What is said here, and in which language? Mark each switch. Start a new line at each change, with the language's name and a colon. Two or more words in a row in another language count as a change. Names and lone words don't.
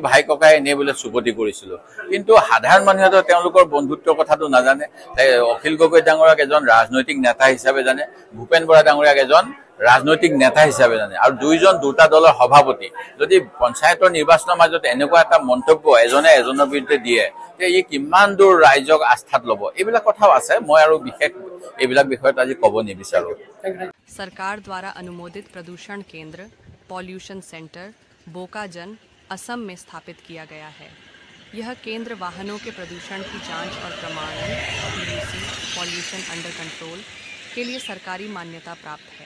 Assamese: ভাই ককাই এনে বোলে চুপতি কৰিছিলো কিন্তু সাধাৰণ মানুহেতো তেওঁলোকৰ বন্ধুত্বৰ কথাটো নাজানে অখিল গগৈ ডাঙৰীয়াক এজন ৰাজনৈতিক নেতা হিচাপে জানে ভূপেন বৰা ডাঙৰীয়াক এজন ৰাজনৈতিক নেতা হিচাপে জানে আৰু দুইজন দুটা দলৰ সভাপতি যদি পঞ্চায়তৰ নিৰ্বাচনৰ মাজত এনেকুৱা এটা মন্তব্য এজনে এজনৰ বিৰুদ্ধে দিয়ে তে ই কিমান দূৰ ৰাইজক আস্থাত ল'ব এইবিলাক কথাও আছে মই আৰু বিশেষ এইবিলাক বিষয়ত আজি ক'ব নিবিচাৰো
Hindi: सरकार द्वारा अनुमोदित प्रदूषण केंद्र
English: pollution centre
Hindi: बोकाजन असम में स्थापित किया गया है। यह केंद्र वाहनों के प्रदूषण की जांच और प्रमाणन (PUC)
English: Pollution Under Control
Hindi: के लिए सरकारी मान्यता प्राप्त है।